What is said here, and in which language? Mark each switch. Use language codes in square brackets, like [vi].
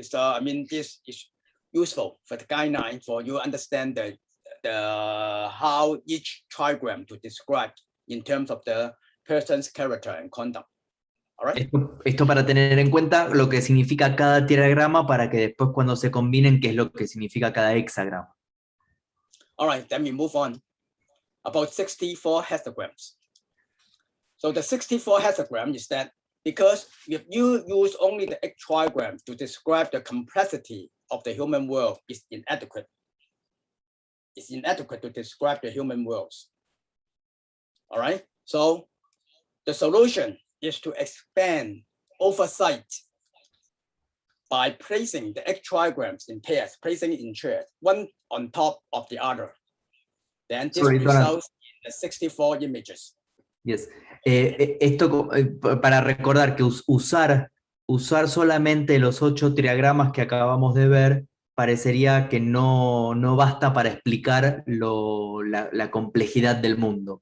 [en] I mean, this is useful for the guideline for you understand the how each trigram to describe in terms of the person's character and conduct. All right. [es] Esto para tener en cuenta lo que significa cada diagrama para que después cuando se combinen, qué es lo que significa cada hexagrama. [en] All right, then we move on. About 64 hexagrams. So the 64 hexagram is that because if you use only the X trigram to describe the complexity of the human world, it's inadequate. It's inadequate to describe the human worlds. All right, so the solution is to expand oversight by placing the X trigrams in pairs, placing it in pairs, one on top of the other. Then this results in the 64 images. Yes. [es] Esto para recordar que usar solamente los 8 triagramas que acabamos de ver parecería que no basta para explicar la complejidad del mundo.